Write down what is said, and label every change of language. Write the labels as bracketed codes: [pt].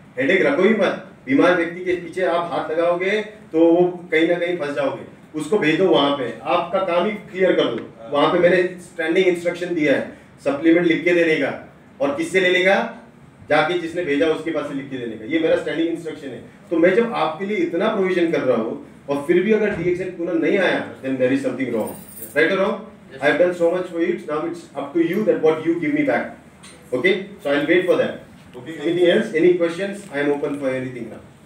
[hi] Headache रखो ही मत, बीमार व्यक्ति के पीछे आप हाथ लगाओगे तो वो कहीं ना कहीं फंस जाओगे। उसको भेज दो वहाँ पे, आपका काम ही क्लियर कर दो। वहाँ पे मैंने स्टैंडिंग इंस्ट्रक्शन दिया है, सप्लीमेंट लिख के देने का, और किससे ले लेगा, जाके जिसने भेजा उसके पास से लिख के देने का। ये मेरा स्टैंडिंग इंस्ट्रक्शन है। तो मैं जब आपके लिए इतना प्रोविजन कर रहा हूँ और फिर भी अगर DXN पूना नहीं आया, [en] then there is something wrong, right or wrong? I have done so much for you. Now it's up to you that what you give me back. Okay? So I'll wait for that. Okay. Anything else? Any questions? I am open for anything now.